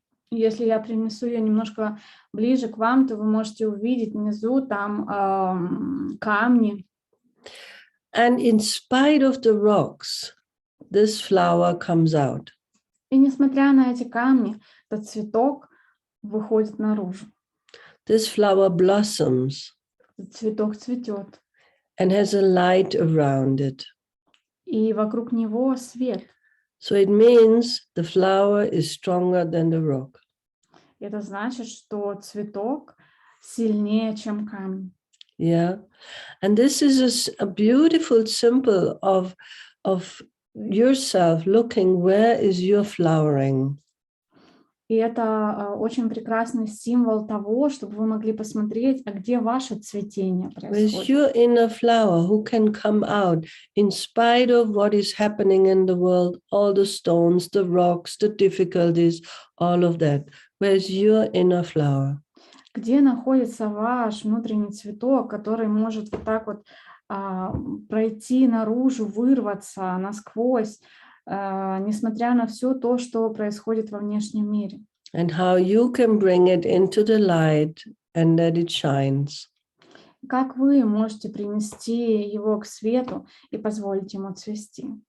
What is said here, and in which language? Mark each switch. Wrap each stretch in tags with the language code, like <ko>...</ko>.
<ru>Если я принесу ее немножко ближе к вам, то вы можете увидеть внизу там камни.</ru> <en>And in spite of the rocks, this flower comes out.</en> <ru>И несмотря на эти камни, этот цветок выходит наружу.</ru> <en>This flower blossoms.</en> <ru>Цветок цветет.</ru> <en>And has a light around it.</en> <ru>И вокруг него свет.</ru> <en>So it means the flower is stronger than the rock.</en> <ru>Это значит, что цветок сильнее, чем камень.</ru> <en>Yeah, and this is a beautiful symbol of yourself looking where is your flowering.</en> <ru>И это очень прекрасный символ того, чтобы вы могли посмотреть, а где ваше цветение происходит.</ru> <en>Where's your inner flower who can come out in spite of what is happening in the world, all the stones, the rocks, the difficulties, all of that. Where's your inner flower?</en> <ru>Где находится ваш внутренний цветок, который может вот так вот пройти наружу, вырваться насквозь, несмотря на все то, что происходит во внешнем мире.</ru> <en>And how you can bring it into the light and that it shines.</en> <ru>Как вы можете принести его к свету и позволить ему цвести?</ru>